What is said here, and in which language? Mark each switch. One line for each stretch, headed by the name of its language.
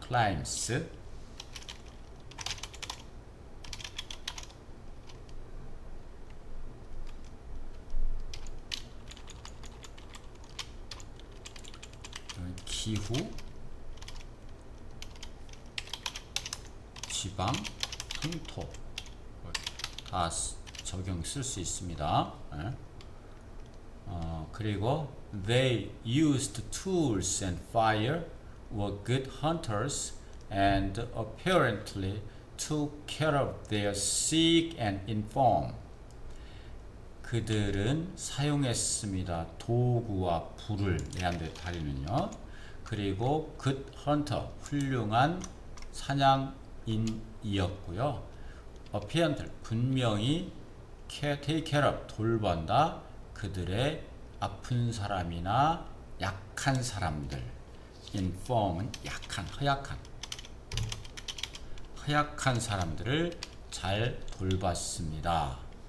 Korean: climates 기후, 지방, 풍토 다 적용 쓸 수 있습니다.
English: 그리고 they used tools and fire, were good hunters, and apparently took care of their sick and infirm.
Korean: 그들은 사용했습니다. 도구와 불을 네안데르탈인은요. 그리고
English: good hunter,
Korean: 훌륭한 사냥인이었고요.
English: apparently,
Korean: 분명히
English: take care of,
Korean: 돌본다. 그들의 아픈 사람이나 약한 사람들. infirm은 약한, 허약한 사람들을 잘 돌봤습니다.